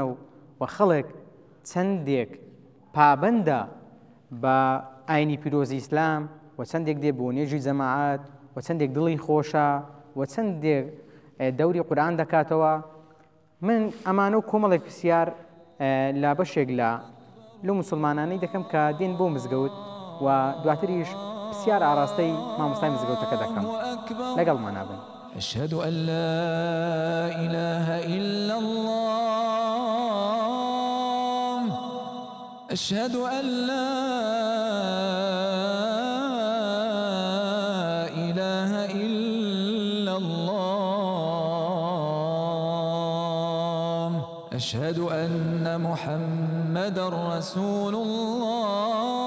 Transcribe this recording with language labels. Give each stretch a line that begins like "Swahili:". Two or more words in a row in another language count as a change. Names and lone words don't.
Central Kurdish: و خەڵک چەندێک پابەندە بە ئاینی پیرۆزی ئیسلام و چەندێک دێ بۆ نوێژی جەماعەت و چەندێک دڵی خۆشە و چەندێک دەوری قورئان دەکاتەوە من ئەمانە و کۆمەڵێک پرسیار لە بەشێک لە موسڵمانانەی دەکەم کە دێن بۆ مزگەوت و دواتریش پرسیار ئاراستەی مامۆستای مزگەوتەکە دەکەم لەگەڵمان نابن.
Arabic: أشهد أن لا إله إلا الله أشهد أن لا إله إلا الله أشهد أن محمد رسول الله